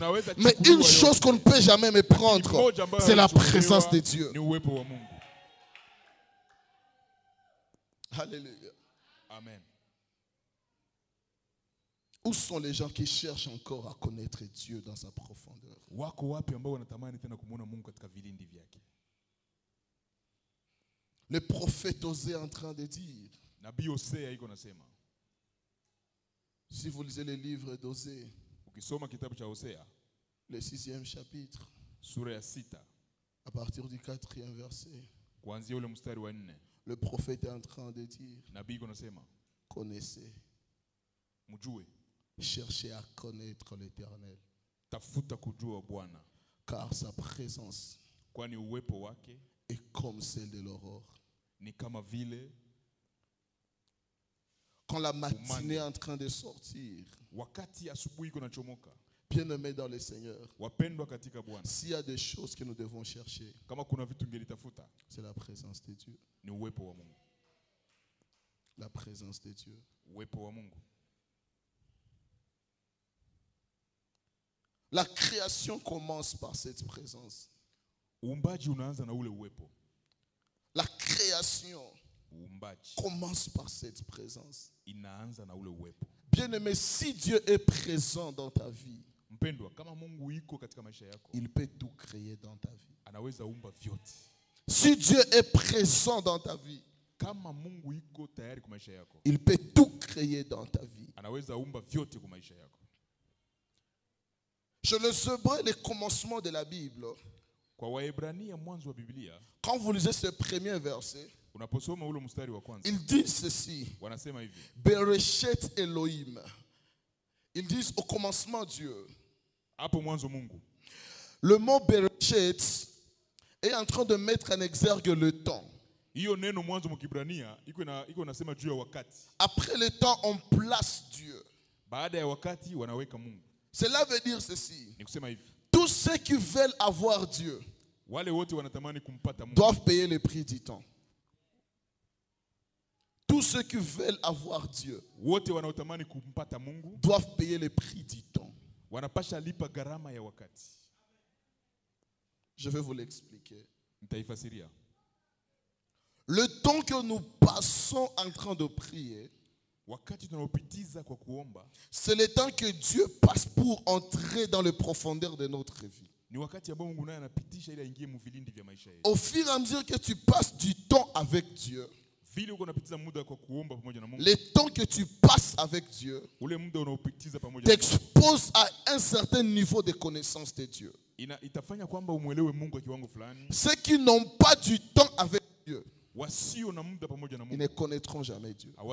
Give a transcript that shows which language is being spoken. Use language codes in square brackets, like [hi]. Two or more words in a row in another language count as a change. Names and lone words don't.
[fr] Mais une chose qu'on ne peut jamais me prendre, c'est la présence de Dieu. Alléluia. Amen. Où sont les gens qui cherchent encore à connaître Dieu dans sa profondeur? [sw] Wako wapi ambao wanatamani tena kumuona Mungu katika vilindi vyake? [fr] Le prophète Osée est en train de dire, [sw] Nabii Hosea iko nasema, [fr] si vous lisez le livre d'Osée, [sw] ukisoma kitabu cha Hosea [fr] le 6e chapitre, [sw] sura ya 6 [fr] à partir du 4e verset, [sw] kuanzia ule mstari wa 4, [fr] le prophète est en train de dire, [sw] nabii iko nasema, [fr] connaissez, [sw] mjue, [fr] cherchez à connaître l'Éternel, [sw] tafuta kujua Bwana, [fr] car sa présence [sw] kwani uwepo wake [fr] est comme celle de l'aurore. [sw] ni kama vile [fr] Quand la matinée est en train de sortir, [sw] wakati asubuhi iko nachomoka. [fr] bien-aimés dans le Seigneur, [sw] Wapendwa katika Bwana, [fr] s'il y a des choses que nous devons chercher, [sw] kama kuna vitu ngelitafuta [fr] c'est la présence de Dieu. [sw] ni uwepo wa Mungu. [fr] La présence de Dieu. [sw] Uwepo wa Mungu. [fr] La création commence par cette présence. [sw] Uumbaji unaanza na ule uwepo. [fr] La création [sw] Uumbaji [fr] commence par cette présence. [sw] inaanza na ule uwepo. [fr] Bien-aimé, si Dieu est présent dans ta vie, [sw] Mpendwa, kama Mungu iko katika maisha yako, [fr] il peut tout créer dans ta vie. [sw] anaweza umba vyote. [fr] Si Dieu est présent dans ta vie, [sw] Kama Mungu iko tayari kwa maisha yako, [fr] il peut tout créer dans ta vie. [sw] anaweza umba vyote kwa maisha yako. [fr] Je le sais, le commencement de la Bible. [sw] Kwa Waebrania mwanzo wa Biblia, [fr] Quand vous lisez ce premier verset, [sw] unaposoma ule mstari wa kwanza, [fr] ils disent ceci. [sw] wanasema hivi: [he] Bereshit Elohim. [fr] Ils disent au commencement Dieu. [sw] hapo mwanzo Mungu. [fr] Le mot Bereshit est en train de mettre en exergue le temps. [sw] Hiyo neno mwanzo mkibrania iko nasema juu ya wakati. [fr] Après le temps, on place Dieu. [sw] Baada ya wakati wanaweka Mungu. [fr] Cela veut dire ceci. [sw] Ni kusema hivi: [fr] Tous ceux qui veulent avoir Dieu [sw] wale wote wanatamani kumpata Mungu [fr] doivent payer le prix du temps. Tous ceux qui veulent avoir Dieu [sw] wote wanaotamani kumpata Mungu [fr] doivent payer le prix du temps. [sw] wanapasha lipa gharama ya wakati. [fr] Je vais vous l'expliquer. [sw] Nitaifasiria. [fr] Le temps que nous passons en train de prier, [sw] Wakati tunaopitiza kwa kuomba, [fr] c'est le temps que Dieu passe pour entrer dans les profondeurs de notre vie. [sw] ni wakati ambao Mungu naye anapitisha ili aingie mu vilindi vya maisha yetu. [fr] Au fur et à mesure que tu passes du temps avec Dieu, les temps que tu passes avec Dieu t'exposent à un certain niveau de connaissance de Dieu. Ceux qui n'ont pas du temps avec Dieu, ils ne connaîtront jamais Dieu.